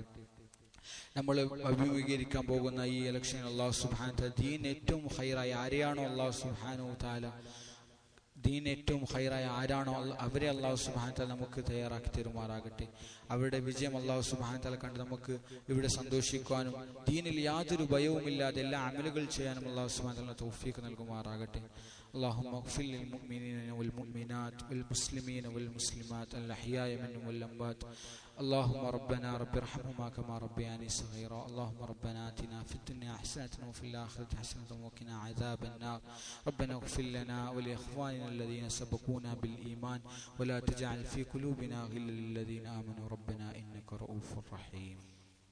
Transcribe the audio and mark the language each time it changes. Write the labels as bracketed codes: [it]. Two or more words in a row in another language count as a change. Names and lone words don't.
[ml] നമ്മൾ അഭിമുഖീകരിക്കാൻ പോകുന്ന ഈ ഇലക്ഷൻ [ar] الله سبحانه وتعالى [ml] ദീൻ ഏറ്റവും ഖൈറായ ആരെയാണോ [ar] الله سبحانه وتعالى [ml] ദീൻ ഏറ്റവും ഖൈറായ ആരാണോ അവരെ [ar] الله سبحانه وتعالى [ml] നമുക്ക് തയ്യാറാക്കി തരുമാറാകട്ടെ. അവരുടെ വിജയം [ar] الله سبحانه وتعالى [ml] കണ്ട് നമുക്ക് ഇവിടെ സന്തോഷിക്കാനും ദീനിൽ യാതൊരു ഭയവുമില്ലാതെ എല്ലാ അമലുകൾ ചെയ്യാനും [ar] الله سبحانه وتعالى [ml] തൗഫീഖ് നൽകുമാറാകട്ടെ. [ar] اللهم اغفر للمؤمنين والمؤمنات والمسلمين والمسلمات الأحياء منهم والأموات. اللهم ربنا رب ارحمهما كما ربياني صغيرا. اللهم ربنا آتنا في الدنيا حسنة وفي الآخرة حسنة وقنا عذاب النار. ربنا اغفر لنا ولإخواننا الذين سبقونا بالإيمان ولا تجعل في قلوبنا غلا للذين آمنوا ربنا إنك رؤوف رحيم.